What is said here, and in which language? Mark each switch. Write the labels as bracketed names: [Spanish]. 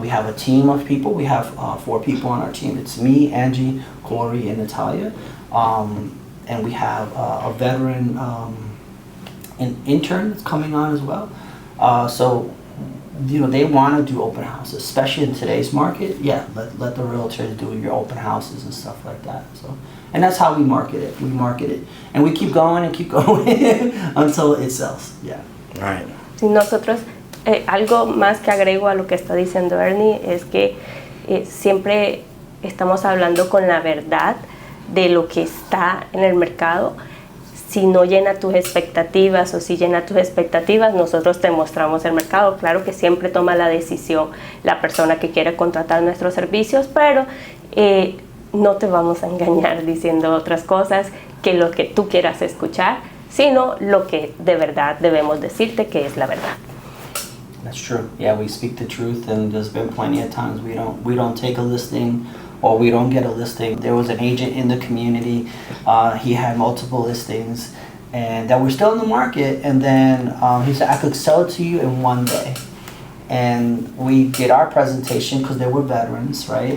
[English] We have a team of people, we have 4 people on our team. It's me, Angie, Corey, and Natalia, and we have a veteran an intern that's coming on as well, so they want to do open houses, especially in today's market. Yeah, let the realtors do your open houses and stuff like that. So, and that's how we market it. And we keep going until it sells. Yeah. Right. [Spanish] Sí, nosotros algo más que agrego a lo que está diciendo Ernie es que siempre estamos hablando con la verdad de lo que está en el mercado. Si no llena tus expectativas o si llena tus expectativas, nosotros te mostramos el mercado. Claro que siempre toma la decisión la persona que quiere contratar nuestros servicios, pero no te vamos a engañar diciendo otras cosas que lo que tú quieras escuchar, sino lo que de verdad debemos decirte que es la verdad. [English] That's true. Yeah, we speak the truth, and there's been plenty of times we don't take a listing or we don't get a listing. There was an agent in the community. He had multiple listings, and that were still in the market. And then he said, "I could sell it to you in one day." And we did our presentation because they were veterans, right?